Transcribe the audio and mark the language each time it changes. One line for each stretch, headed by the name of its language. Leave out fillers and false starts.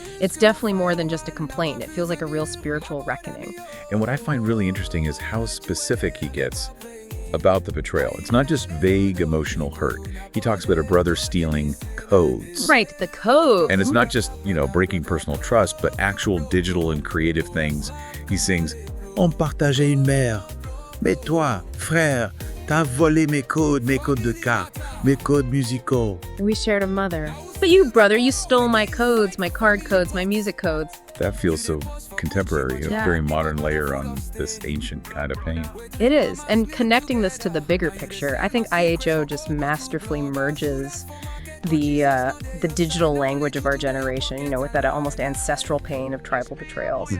English: It's definitely more than just a complaint. It feels like a real spiritual reckoning. And what I find really interesting is how specific he gets about the betrayal. It's not just vague emotional hurt. He talks about a brother stealing codes. Right, the code. And it's not just, breaking personal trust, but actual digital and creative things. He sings,
French: On partageait une mère. Mais toi, frère, t'as volé mes codes de cartes, mes codes musicaux.
English: We shared a mother. But you, brother, you stole my codes, my card codes, my music codes. That feels so contemporary, a Yeah. very modern layer on this ancient kind of pain. It is. And connecting this to the bigger picture, I think IHO just masterfully merges the digital language of our generation, with that almost ancestral pain of tribal betrayals.